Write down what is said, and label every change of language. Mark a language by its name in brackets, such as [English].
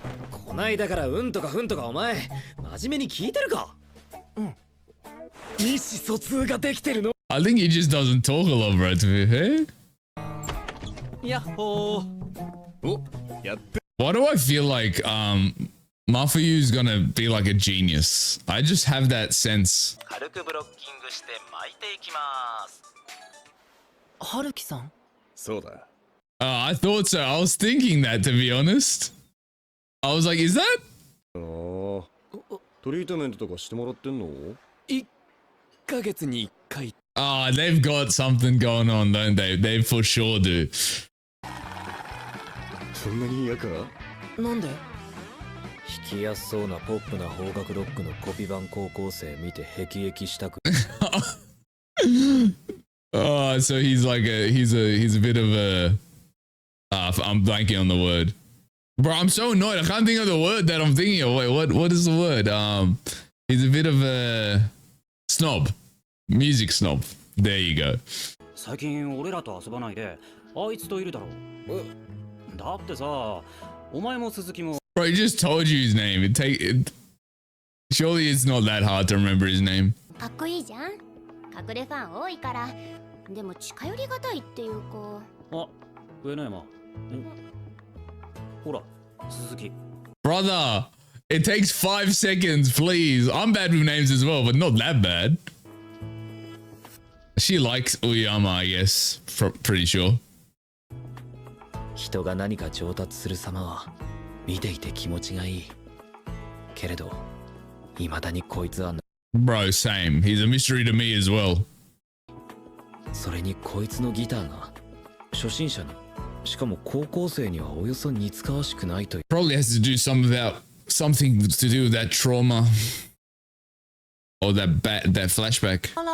[Japanese] こないだからうんとかふんとかお前真面目に聞いてるか？意思疎通ができてるの？ [English] I think he just doesn't talk a lot, bro, to be fair. [Japanese] やっほー。お、やって。 [English] Why do I feel like Muffyu is gonna be like a genius? I just have that sense. [Japanese] 軽くブロッキングして巻いていきます。春樹さん？そうだ。 [English] I thought so. I was thinking that, to be honest. I was like, is that? [Japanese] トリートメントとかしてもらってんの？1ヶ月に1回。 [English] They've got something going on, don't they? They for sure do. [Japanese] そんなに嫌か？なんで？弾きやすそうなポップな邦楽ロックのコピ版高校生見て辟易したく。 [English] So he's like he's a bit of a I'm blanking on the word. Bro, I'm so annoyed. I can't think of the word that I'm thinking of. Wait, what is the word? He's a bit of a snob. Music snob. There you go. [Japanese] 最近俺らと遊ばないであいつといるだろう。だってさ、お前も鈴木も。 [English] Bro, he just told you his name. Surely it's not that hard to remember his name. [Japanese] かっこいいじゃん。隠れファン多いから。でも近寄りがたいっていうか。あ、上野山。ほら、鈴木。 [English] Brother, it takes 5 seconds, please. I'm bad with names as well, but not that bad. She likes Uyama, I guess. Pretty sure. [Japanese] 人が何か上達する様は見ていて気持ちがいい。けれど、未だにこいつは。 [English] Bro, same. He's a mystery to me as well. [Japanese] それにこいつのギターが初心者の、しかも高校生にはおよそ似つかわしくないという。 [English] Probably has to do something to do with that trauma or that flashback.